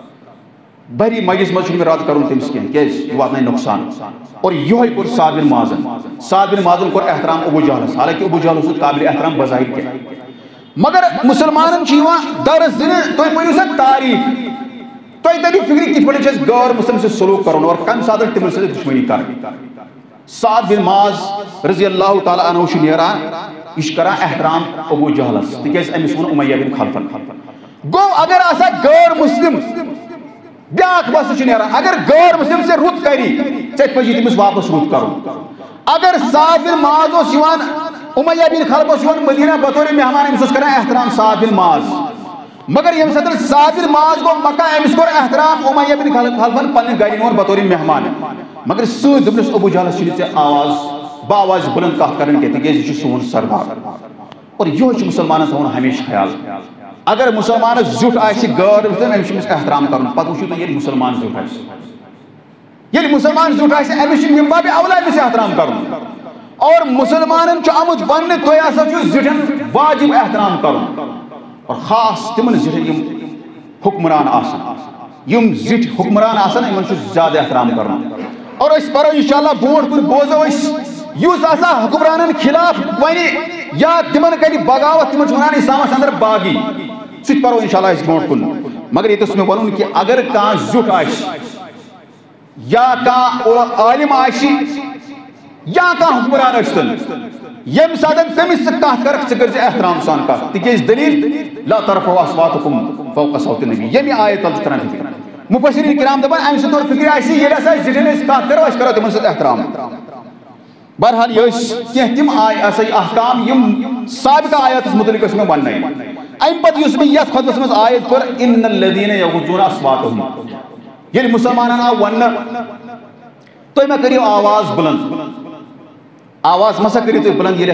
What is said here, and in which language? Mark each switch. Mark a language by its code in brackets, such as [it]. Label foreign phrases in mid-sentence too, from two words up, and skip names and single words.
[ks] بری مجلس مز چھُنہٕ مےٚ رد کرُن تٔمِس کینٛہہ کیٛازِ یہِ واتنایہِ نۄقصان اور یہوے کوٚر سعد بن معاذن کوٚر احترام ابو جہلس حالانکہ ابو جہل اوس قابل احترام بظاہر کینٛہہ مگر مسلمانن چھِ یِوان درس دِنہٕ تُہۍ پٔرِو سا تاریخ تۄہہِ تٔرِو فکرِ کِتھ پٲٹھۍ چھِ اَسہِ غٲر مسلم سۭتۍ سلوٗک کرُن اور کمہِ ساتہٕ تِمن سۭتۍ دُشمنی کرٕنۍ سعد بن معاذ [ar] رضی اللہ تعالیٰ عنہ [ks] چھُ نیران یہِ چھُ کران احترام ابو جہلس تِکیٛازِ أمِس ووٚن امیہ بن خلفن گوٚو اگر آسا غٲر مسلم بیاکھ مسلہٕ چھُ نیران اگر غٲر مسلم ژےٚ رُت کری ژےٚ پزی تٔمِس واپس رُت کرُن اگر سعد بن معاذ اوس یِوان امیہ بن خلف اوس یِوان مدینہ بطور مہمان أمِس اوس کران احترام سعد بن معاذ مگر ییٚمہِ ساتہٕ سعد بن معاذ گوٚو مکہ أمِس کوٚر احترام امیہ بن خلفن پننہِ گرِ نِوان بطور مہمان مگر سۭتۍ دوٚپنس ابو جہلس چھُنہٕ ژےٚ آواز باواز بلند کتھ کرٕنۍ کینٛہہ تِکیٛازِ یہِ چھُ سون سردار اور یہوے چھُ مسلمانن تھاوُن ہمیشہ خیال اگر مسلمانس زیُٹھ آسہِ غٲر مسلم أمِس چھُ أمِس احترام کرُن پتہٕ وٕچھِو تُہۍ ییٚلہِ مسلمان زیُٹھ آسہِ ییٚلہِ مسلمان زیُٹھ آسہِ أمِس چھُ [ar] مِن بابِ اولا [ks] أمِس احترام کرُن اور مسلمانن چھُ آمُت وننہٕ تُہۍ ہسا چھُ زِٹھٮ۪ن واجب احترام کرُن اور خاص تِمن زِٹھٮ۪ن یِم حکمران آسان یِم زِٹھۍ حکمران آسان یِمن چھُ زیادٕ احترام کرُن اور أسۍ پرو انشاءاللہ برونٛٹھ کُن بوزو أسۍ یُس ہسا حکمرانن خلاف ونہِ یا تِمن کرِ بغاوت تِمن چھِ ونان اسلامس اندر باغی سُہ تہِ پرو انشاءاللہ أسۍ برونٛٹھ کُن مگر ییٚتہِ اوس مےٚ وَنُن کہِ اگر کانٛہہ زیُٹھ آسہِ یا کانٛہہ عالم آسہِ یا کانٛہہ حکمران ٲسۍتن ییٚمہِ ساتہٕ تٔمِس ژٕ کتھ کرکھ ژٕ کٔرۍ زِ احترام سان کتھ تِکیٛازِ دلیٖل [ar] لا ترفعوا اصواتکم فوق صوت النبی [ks] ییٚمہِ آیت تل چھُ تران فکر مفسرین کرام دپان امہِ سۭتۍ توٚر فکرِ اَسہِ ییٚلہِ ہسا زِٹھٮ۪ن أسۍ کتھ کرو أسۍ کرو تِمن سۭتۍ احترام بہرحال یہ کینٛہہ تِم احکام یِم سابقہ آیاتس متعلق ٲسۍ مےٚ وننٲیمٕتۍ امہِ پتہٕ یُس مےٚ یتھ خطبس منٛز آیت کوٚر [ar] ان الذین یغضون اصواتہم [ks] ییٚلہِ مسلمانن آو وننہٕ تُہۍ مہ کٔرِو آواز بلند آواز مسا کٔرِو تُہۍ بلند ییٚلہِ